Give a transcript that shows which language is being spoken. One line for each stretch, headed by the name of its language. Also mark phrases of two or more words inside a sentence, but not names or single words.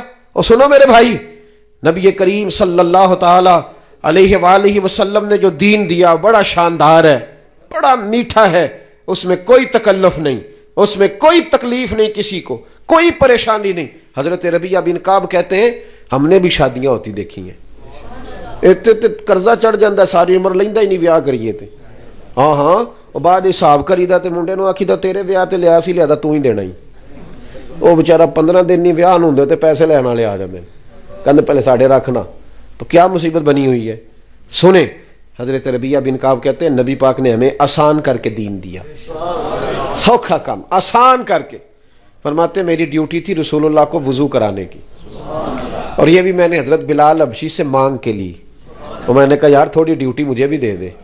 Urdu: اور سنو میرے بھائی، نبی کریم
Arabic: صلی اللہ تعالی علیہ وآلہ وسلم
Urdu: نے جو دین دیا بڑا شاندار ہے، بڑا میٹھا ہے، اس میں کوئی تکلف نہیں، اس میں کوئی تکلیف نہیں، کسی کو کوئی پریشانی نہیں۔ حضرت ربیعہ بن کعب کہتے ہیں ہم نے بھی شادیاں ہوتی دیکھی ہیں،
Punjabi: قرضہ چڑھ جاندہ ساری عمر لیندہ ہی نہیں ویاہ کریے تھے، ہاں بعد حساب کریدہ تے منڈے نو آکھی دا تیرے ویاہ تے لیا سی لیا دا تو ہی دینا ہی، وہ بچارہ 15 دن نہیں ویاہ نوں دے تے پیسے لینا لے آ جاندے، کہندے پہلے ساڑھے رکھنا۔
Urdu: تو کیا مصیبت بنی ہوئی ہے؟ سنیں، حضرت ربیعہ بن کعب کہتے ہیں نبی پاک نے ہمیں آسان کر کے دین دیا، سوکھا کام آسان کر کے۔ فرماتے میری ڈیوٹی تھی رسول اللہ کو وضو کرانے کی، اور یہ بھی میں نے حضرت بلال حبشی سے مانگ کے لی، تو میں نے کہا یار تھوڑی ڈیوٹی مجھے بھی دے دے۔